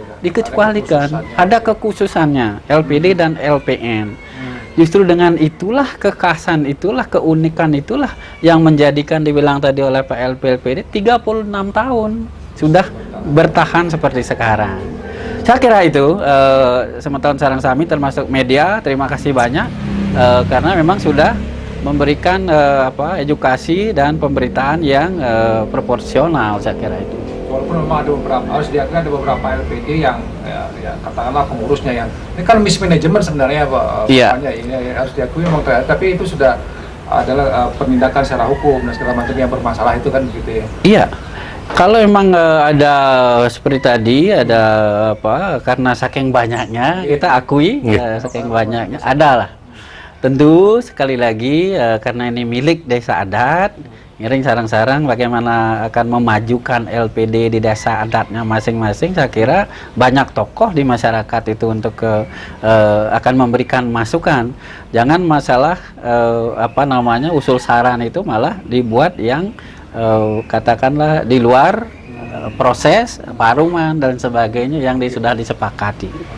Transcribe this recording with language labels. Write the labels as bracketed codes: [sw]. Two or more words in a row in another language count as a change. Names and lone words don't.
[id] Ada kekhususannya LPD dan LPN. Justru dengan itulah kekhasan itulah keunikan itulah yang menjadikan dibilang tadi oleh Pak LPD 36 tahun sudah bertahan seperti sekarang. Saya kira itu [ban] semeton sarang sami [id] termasuk media, terima kasih banyak karena memang sudah memberikan edukasi dan pemberitaan yang proporsional, saya kira itu. Walaupun memang ada beberapa, harus diakui ada beberapa LPD yang ya katakanlah pengurusnya yang ini kan mismanagement sebenarnya Pak. Iya. Ini harus diakui memang, tapi itu sudah adalah penindakan secara hukum dan segala macam yang bermasalah itu kan begitu ya. Iya. Kalau memang ada seperti tadi ada karena saking banyaknya kita akui saking banyaknya adalah. Tentu sekali lagi karena ini milik desa adat, [ban] Ngiring sarang-sarang [id] bagaimana akan memajukan LPD di desa adatnya masing-masing. Saya kira banyak tokoh di masyarakat itu untuk akan memberikan masukan. Jangan masalah usul saran itu malah dibuat yang katakanlah di luar proses paruman dan sebagainya yang sudah disepakati.